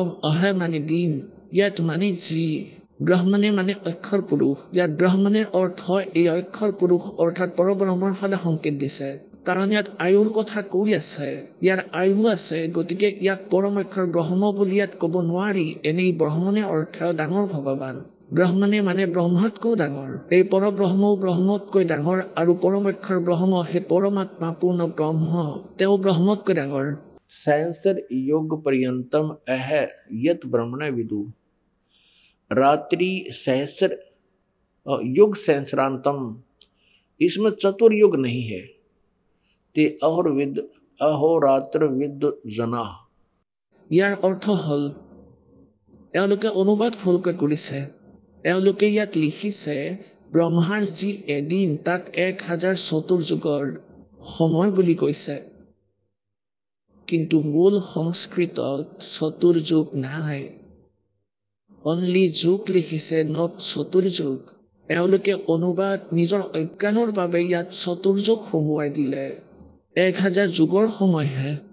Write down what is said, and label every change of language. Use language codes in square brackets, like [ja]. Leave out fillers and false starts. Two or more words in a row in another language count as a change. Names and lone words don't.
[as] অহে মানে দিন ইয়াত মানে যি ব্ৰহ্মণে মানে অক্ষৰ পুৰুষ ইয়াত ব্ৰহ্মণেৰ অৰ্থ এই অক্ষৰ পুৰুষ অৰ্থাৎ পৰব্ৰহ্মৰ ফালে সংকেত দিছে কাৰণ ইয়াত আয়ুৰ কথা কৈ আছে ইয়াৰ আয়ু আছে গতিকে ইয়াক পৰম অক্ষৰ ব্ৰহ্ম বুলি ইয়াত ক'ব নোৱাৰি এনেই ব্ৰহ্মণে অৰ্থ ডাঙৰ ভগৱান ব্ৰহ্মণে মানে ব্ৰহ্মতকৈ ডাঙৰ এই পৰব্ৰহ্মও ব্ৰহ্মতকৈ ডাঙৰ আৰু পৰম অক্ষৰ ব্ৰহ্ম সেই পৰমাত্মা পূৰ্ণ ব্ৰহ্ম তেওঁ ব্ৰহ্মতকৈ ডাঙৰ [sa] सहस्र योग पर्यंतम अह यत ब्रह्मण विदु रात्रि सहस्र युग सहस्रांतम [hi] इसमें चतुर्युग नहीं है [sa] ते अहोर्विद अहोरात्र विद जना [as] ইয়াৰ অৰ্থ হ'ল এওঁলোকে অনুবাদ ভুলকৈ কৰিছে এওঁলোকে ইয়াত লিখিছে ব্ৰহ্মাৰ যি এদিন তাক 1000 চতুৰ্যুগৰ সময় বুলি কৈছে কিন্তু মূল সংস্কৃতত চতুৰ্যুগ নাই অনলি যুগ লিখিছে নট চতুৰ্যুগ এওঁলোকে অনুবাদ নিজৰ অজ্ঞানৰ বাবে ইয়াত চতুৰ্যুগ সোমোৱাই দিলে 1000 যুগৰ সময়হে